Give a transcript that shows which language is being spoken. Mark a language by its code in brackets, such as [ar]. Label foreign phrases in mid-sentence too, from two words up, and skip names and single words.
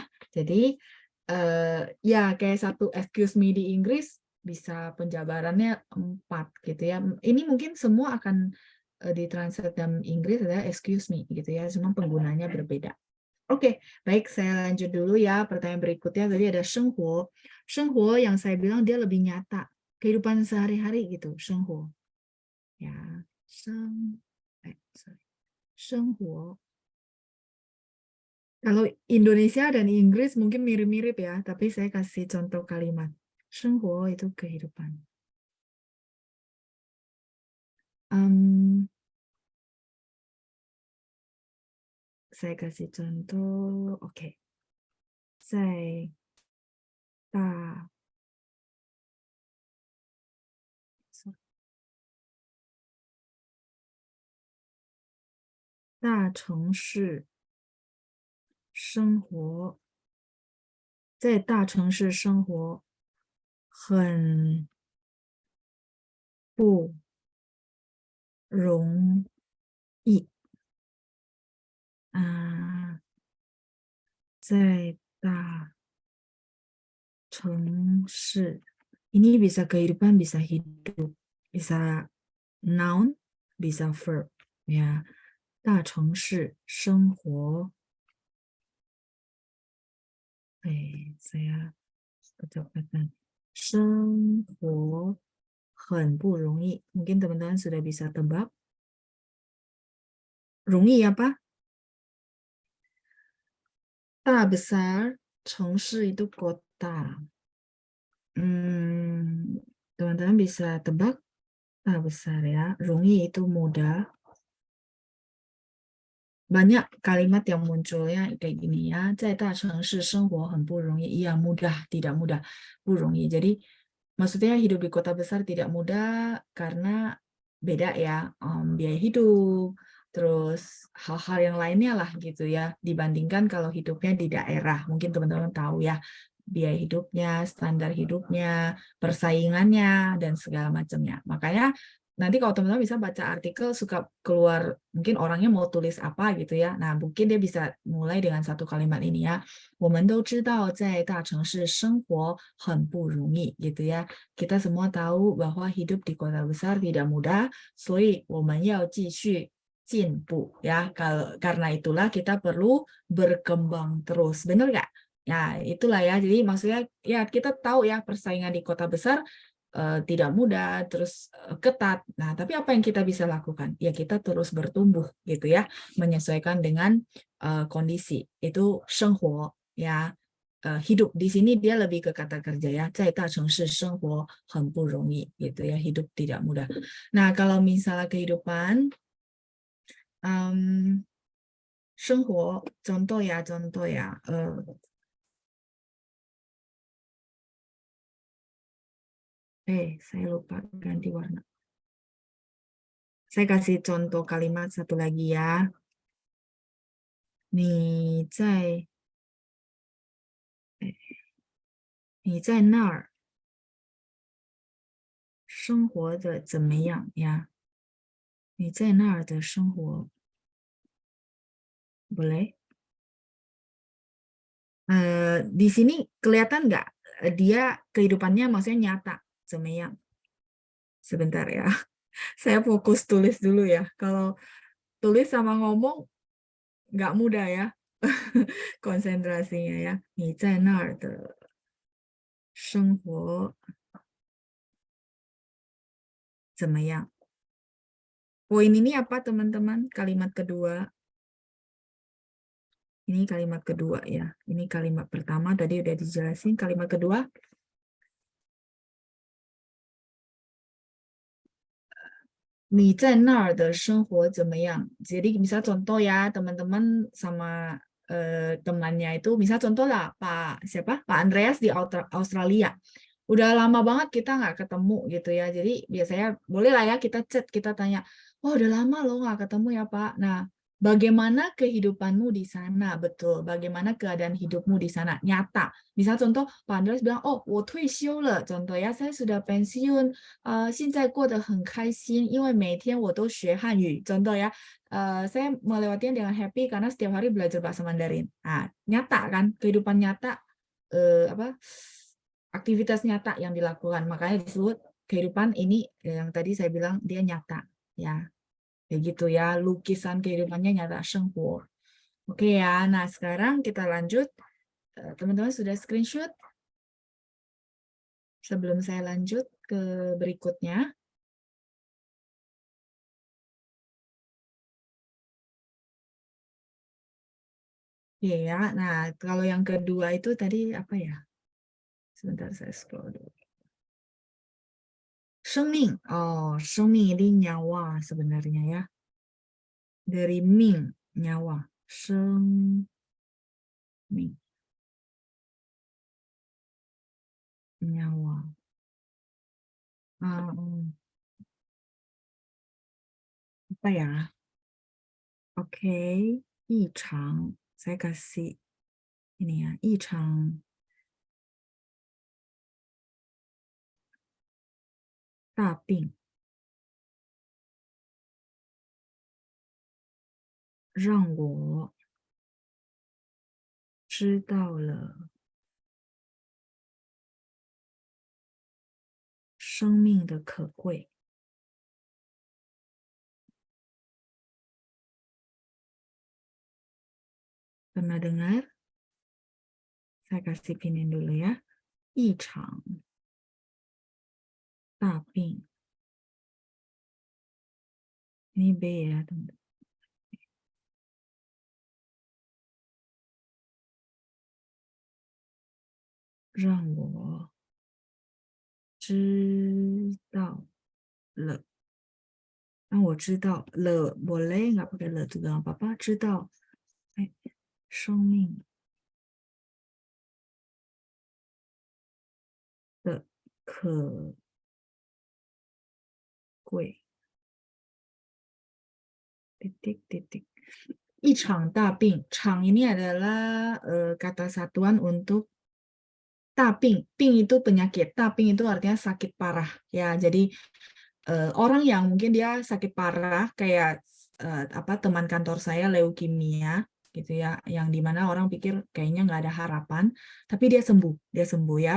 [id] Jadi ya kayak satu [en] excuse me [id] di Inggris bisa penjabarannya 4 gitu ya. Ini mungkin semua akan ditranslate dalam Inggris adalah [en] excuse me [id] gitu ya, cuma penggunanya berbeda. Oke, baik, saya lanjut dulu ya. Pertanyaan berikutnya tadi ada 生活. 生活 yang saya bilang dia lebih nyata, kehidupan sehari-hari gitu, [zh] 生活. Ya, 生活. [id] Kalau Indonesia dan Inggris mungkin mirip-mirip ya, tapi saya kasih contoh kalimat. 生活 itu kehidupan. Saya kasih contoh, oke. [zh] 在大城市生活，在大城市生活很不容易。在大城市, [id] ini bisa kehidupan, bisa hidup, bisa noun, bisa verb ya. [zh] 大城市生活, [id] saya ucapkan [zh] 生活很不容易. [id] Mungkin teman-teman sudah bisa tebak. 容易 apa? 大 besar, 城市 itu kota. Teman-teman bisa tebak? 大 besar ya. 容易 itu mudah. Banyak kalimat yang munculnya kayak gini ya. [zh] 在大城市生活很不容易. [id] Iya, mudah, tidak mudah. [zh] 不容易. [id] Jadi maksudnya hidup di kota besar tidak mudah karena beda ya, biaya hidup, terus hal-hal yang lainnya lah gitu ya, dibandingkan kalau hidupnya di daerah. Mungkin teman-teman tahu ya, biaya hidupnya, standar hidupnya, persaingannya, dan segala macamnya. Makanya nanti kalau teman-teman bisa baca artikel, suka keluar mungkin orangnya mau tulis apa gitu ya. Nah, mungkin dia bisa mulai dengan satu kalimat ini ya. [zh] 我们都知道在大城市生活很不容易 [id] gitu ya. Kita semua tahu bahwa hidup di kota besar tidak mudah, [zh] 所以我们要继续进步 ya. [id] Karena itulah kita perlu berkembang terus. Benar nggak? Ya, itulah ya. Jadi maksudnya ya kita tahu ya persaingan di kota besar tidak mudah, terus ketat. Nah, tapi apa yang kita bisa lakukan? Ya kita terus bertumbuh gitu ya, menyesuaikan dengan kondisi. Itu 生活 ya. Hidup di sini dia lebih ke kata kerja ya, [zh] 在大城市生活很不容易 [id] gitu ya, hidup tidak mudah. Nah, kalau misalnya kehidupan 生活 contoh ya, saya lupa ganti warna. Saya kasih contoh kalimat satu lagi ya. [zh] 你在那儿生活的怎么样呀？你在那儿的生活 boleh? [id] Di sini kelihatan nggak dia kehidupannya maksudnya nyata, [zh] 怎么样? [id] Sebentar ya, saya fokus tulis dulu ya. Kalau tulis sama ngomong nggak mudah ya konsentrasinya ya. [zh] 你在那儿的生活怎么样? [id] Poin ini apa teman-teman? Kalimat kedua. Ini kalimat kedua ya. Ini kalimat pertama tadi udah dijelasin. Kalimat kedua. [zh] 你在那儿的生活怎么样? [id] Jadi misal contoh ya teman-teman sama temannya itu, misal contoh lah Pak Andreas di Australia. Udah lama banget kita nggak ketemu gitu ya. Jadi biasanya boleh lah ya kita chat, kita tanya, oh udah lama loh nggak ketemu ya Pak. Nah, bagaimana kehidupanmu di sana? Betul, bagaimana keadaan hidupmu di sana? Nyata. Misal contoh Pak Andreas bilang, [zh] oh 我退休了. [id] Contoh ya, saya sudah pensiun. [zh] 现在过得很开心，因为每天我都学汉语. [id] Contoh ya, saya melewatinya dengan happy karena setiap hari belajar bahasa Mandarin. Nah, nyata kan, kehidupan nyata, aktivitas nyata yang dilakukan. Makanya disebut kehidupan ini yang tadi saya bilang dia nyata, ya. Kayak gitu ya, lukisan kehidupannya nyata, [zh] 生活. [id] Oke ya, nah sekarang kita lanjut. Teman-teman sudah screenshot? Sebelum saya lanjut ke berikutnya. Iya ya, nah kalau yang kedua itu tadi apa ya? Sebentar saya scroll dulu. [zh] 生命,生命 [id] ini nyawa sebenarnya ya. Dari ming, nyawa. [zh] 生命, [id] nyawa. Apa ya? Oke, [zh] 异常. [id] Saya kasih ini ya, [zh] 异常大病让我知道了生命的可贵. [id] Pernah dengar? Saya kasih pinin dulu ya. [zh] 异常大病. [id] Ini B ya, teman-teman. [zh] 让我知道了. 让我知道了 [id] boleh nggak pakai le juga nggak apa-apa. [zh] 知道生命的可贵. Titik. 一场大病. [id] 场 ini adalah kata satuan untuk 大病. 病 itu penyakit. 大病 itu artinya sakit parah. Ya, jadi orang yang mungkin dia sakit parah kayak teman kantor saya leukemia gitu ya, yang dimana orang pikir kayaknya nggak ada harapan, tapi dia sembuh ya.